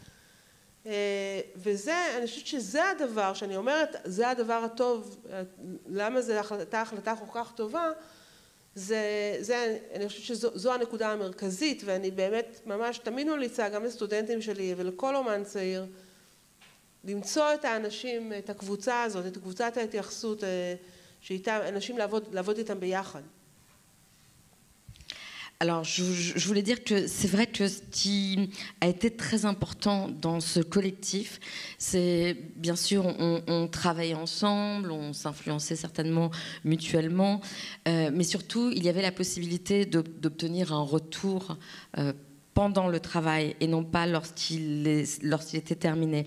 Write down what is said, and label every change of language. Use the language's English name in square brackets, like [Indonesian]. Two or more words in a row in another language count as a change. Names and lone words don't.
[Hebrew] וזה, אני חושבת שזה הדבר, שאני אומרת, זה הדבר הטוב, למה זו הייתה החלטה כל כך טובה, אני חושבת שזו הנקודה המרכזית, ואני באמת ממש תמיד ממליצה גם לסטודנטים שלי ולכל אומן צעיר, למצוא את האנשים, את הקבוצה הזאת, את קבוצת ההתייחסות, שאיתם, אנשים לעבוד איתם ביחד. [French] Alors, je voulais dire que c'est vrai que ce qui a été très important dans ce collectif, c'est bien sûr, on travaillait ensemble, on s'influençait certainement mutuellement, mais surtout, il y avait la possibilité d'obtenir un retour pendant le travail et non pas lorsqu'il était terminé.